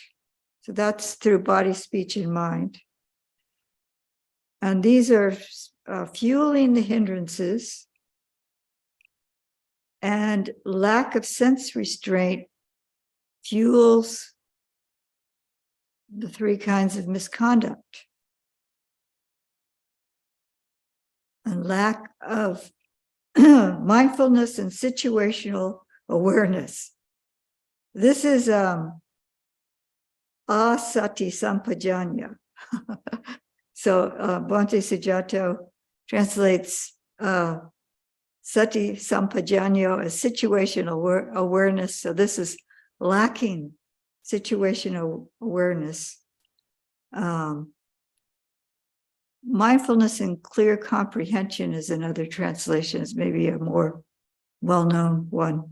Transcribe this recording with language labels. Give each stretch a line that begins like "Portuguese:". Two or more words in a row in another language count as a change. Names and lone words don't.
English: So that's through body, speech, and mind. And these are fueling the hindrances, and lack of sense restraint fuels the 3 kinds of misconduct. And lack of mindfulness and situational awareness. This is
Pali: asati sampajanya.
English: So Bhante Sujato translates
Pali: sati sampajanyo
English: as situational awareness. So this is lacking situational awareness. Mindfulness and clear comprehension is another translation, is maybe a more well-known one.